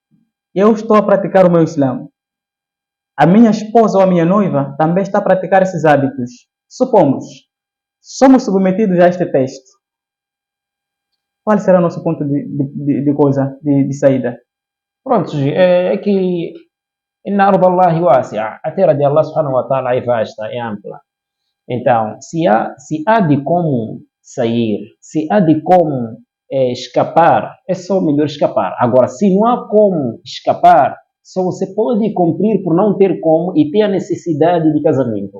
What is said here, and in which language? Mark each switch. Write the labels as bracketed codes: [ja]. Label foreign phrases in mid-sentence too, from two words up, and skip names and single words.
[pt] Eu estou a praticar o meu Islã. A minha esposa ou a minha noiva também está a praticar esses hábitos. Supomos, somos submetidos a este teste. Qual será o nosso ponto de saída? Pronto, é que [ar] إن أرض الله واسعة, [pt] a terra de [ar] الله سبحانه وتعالى [pt] é vasta, é ampla. Então, se há de como sair, se há de como escapar, é só melhor escapar. Agora, se não há como escapar, só você pode cumprir por não ter como e ter a necessidade de casamento.